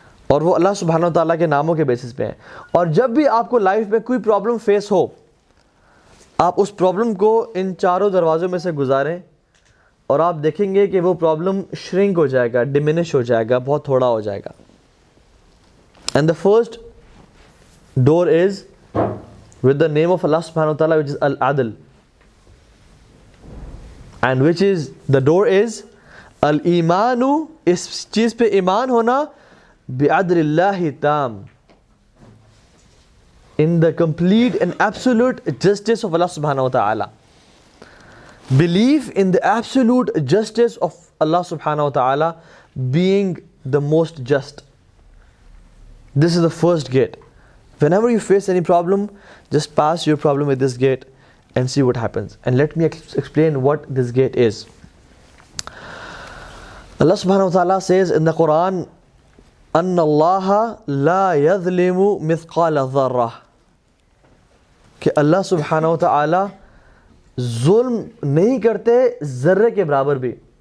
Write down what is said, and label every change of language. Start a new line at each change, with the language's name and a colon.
Urdu: اور وہ اللہ سبحانہ و تعالیٰ کے ناموں کے بیسس پہ ہیں. اور جب بھی آپ کو لائف میں کوئی پرابلم فیس ہو آپ اس پرابلم کو ان 4 دروازوں میں سے گزاریں اور آپ دیکھیں گے کہ وہ پرابلم شرنک ہو جائے گا, ڈیمینش ہو جائے گا, بہت تھوڑا ہو جائے گا.
English: And the first door is with the name of Allah subhanahu wa ta'ala, which is Al-Adl, and which is the door is Al-Imanu,
Urdu: اس چیز پہ ایمان ہونا
Arabic: بِعَدْلِ اللَّهِ تام,
English: in the complete and absolute justice of Allah subhanahu wa ta'ala. Belief in the absolute justice of Allah subhanahu wa ta'ala being the most just. This is the first gate. Whenever you face any problem, just pass your problem with this gate and see what happens. And let me explain what this gate is. Allah subhanahu wa ta'ala says in the Quran,
Arabic: أَنَّ اللَّهَ لَا يَظْلِمُ مِثْقَالَ ذَرَّةٍ,
Urdu: کہ اللہ سبحانہ و تعالی ظلم نہیں کرتے ذرے کے برابر بھی.